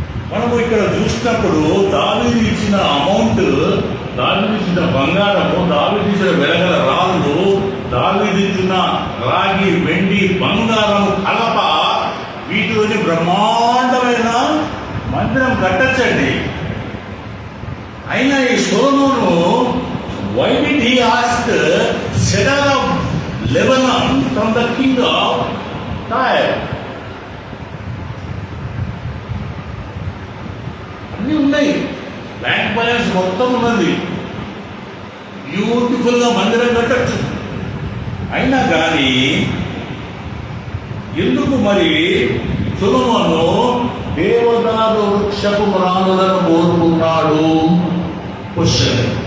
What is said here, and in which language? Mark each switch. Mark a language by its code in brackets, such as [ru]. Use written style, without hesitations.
[te] మనము ఇక్కడ చూసినప్పుడు దావీదు ఇచ్చిన అమౌంట్, దావీదు ఇచ్చిన బంగారము, దావీదు ఇచ్చిన వెలగల రాళ్ళు, దావీదు ఇచ్చిన రాగి, వెండి, బంగారము కలప, వీటిలోని బ్రహ్మాండమైన మందిరం కట్టచ్చండి. అయినా ఈ [en] Solomon why did he ask cedar of Lebanon from the king of Tyre? [te] అన్నీ ఉన్నాయి, బ్యాంక్ బ్యాలెన్స్ మొత్తం ఉన్నది, బ్యూటిఫుల్ గా మందిరం కట్టచ్చు. అయినా కానీ ఎందుకు మరి సొలొమోను దేవదారు వృక్షపు మ్రాణులను కోరుకున్నాడు? క్వశ్చన్.